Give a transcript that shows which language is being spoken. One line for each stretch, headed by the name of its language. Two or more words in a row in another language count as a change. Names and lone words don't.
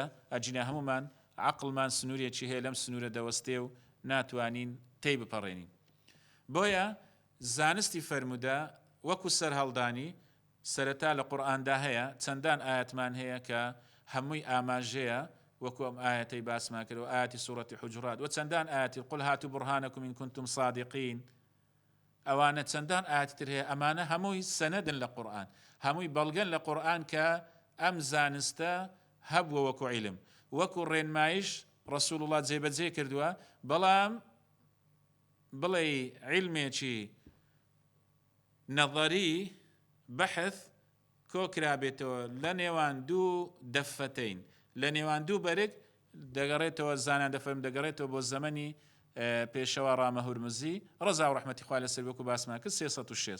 Central Kurdish: ئەجینە هەمومان عەقڵمان سنوورێکی هەیە لەم سنوورە دەوەستێ و ناتوانین تێی بپەڕێنین. بۆیە زانستی فەرموودە وەکو سەرهەڵدانی سەرەتا لە قورئاندا هەیە، چەندان ئاەتمان هەیە کە هەمووی ئاماژەیە وەکو ئەم ئاەتەی باسمان کرد و ئاەتی سوورەتی حوجرات و چەندان ئاەتی
Arabic: قل هاتوا برهانكم إن كنتم صادقين.
Central Kurdish: ئەوانە چەندان ئاەتتر هەیە، ئەمانە هەمووی سەنەدن لە قورئان، هەمووی بەڵگەن لە قورئان کە ئەم زانستە هەبووە وەکو عیلم، وەکو ڕێنمایش
Arabic: ڕەسوول الله
Central Kurdish: جێبەجێ کردووە. بەڵام بڵێ عیلمێکی نەظەری بەحث کۆکرابێتەوە لە نێوان دوو دەفەتەین، لە نێوان دوو بەرگ دەگەڕێتەوە، زانان دەفەرم دەگەڕێتەوە بۆ زەمەنی پێشەوا ڕامەهورمزی ڕەزا و ڕەحمەتی خوای لەسەر وەکو باسمان کرد 306.